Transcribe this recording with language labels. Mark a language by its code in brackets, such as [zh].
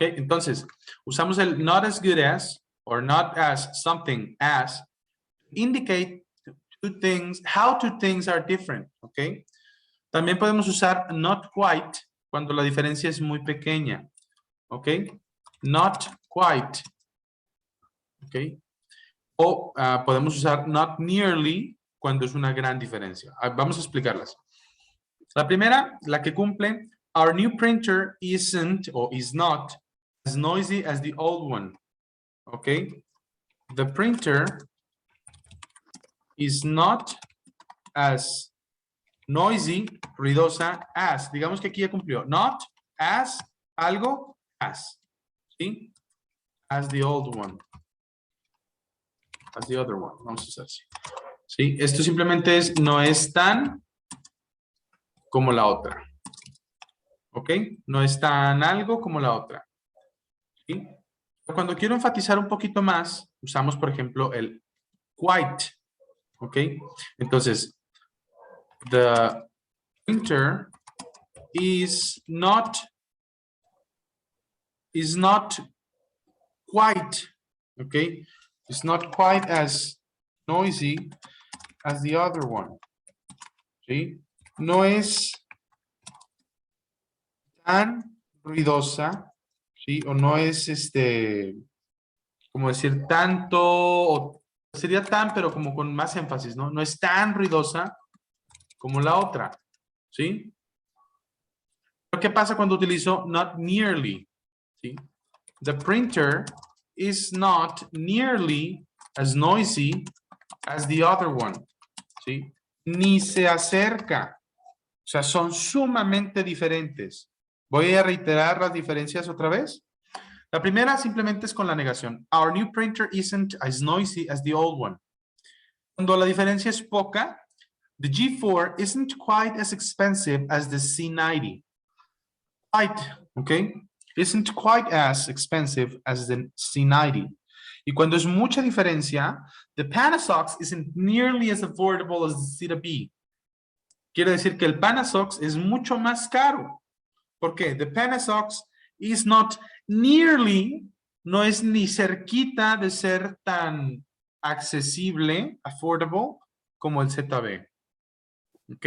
[es] Entonces, usamos el [en] not as good as, or not as something as, indicate how two things are different. ¿Ok? [es] También podemos usar not quite cuando la diferencia es muy pequeña. ¿Ok? [en] Not quite. ¿Ok? [es] O podemos usar not nearly cuando es una gran diferencia. Vamos a explicarlas. La primera, la que cumple, [en] our new printer isn't or is not as noisy as the old one. ¿Ok? The printer is not as noisy, ruidosa, as. [es] Digamos que aquí ya cumplió. [en] Not as, algo, as. ¿Sí? As the old one. As the other one. [es] Vamos a hacer así. [en] ¿Sí? [es] Esto simplemente no es tan como la otra. ¿Ok? No es tan algo como la otra. ¿Sí? Cuando quiero enfatizar un poquito más, usamos, por ejemplo, el quite. ¿Ok? [en] Entonces, the printer is not quite, okay? It's not quite as noisy as the other one. [es] ¿Sí? No es tan ruidosa, ¿sí? O no es como decir tanto, o sería tan, pero como con más énfasis, ¿no? No es tan ruidosa como la otra, ¿sí? Pero ¿qué pasa cuando utilizo not nearly? ¿Sí? [en] The printer is not nearly as noisy as the other one. [es] ¿Sí? Ni se acerca. O sea, son sumamente diferentes. Voy a reiterar las diferencias otra vez. La primera simplemente es con la negación. [en] Our new printer isn't as noisy as the old one. [es] Cuando la diferencia es poca, [en] the G4 isn't quite as expensive as the C90. Quite, okay? Isn't quite as expensive as the C90. [es] Y cuando es mucha diferencia, [en] the Panasox isn't nearly as affordable as the Cita B. [es] Quiere decir que el Panasox es mucho más caro. ¿Por qué? [en] The Panasox is not nearly, [es] no es ni cerquita de ser tan accesible, affordable, como el ZB. ¿Ok?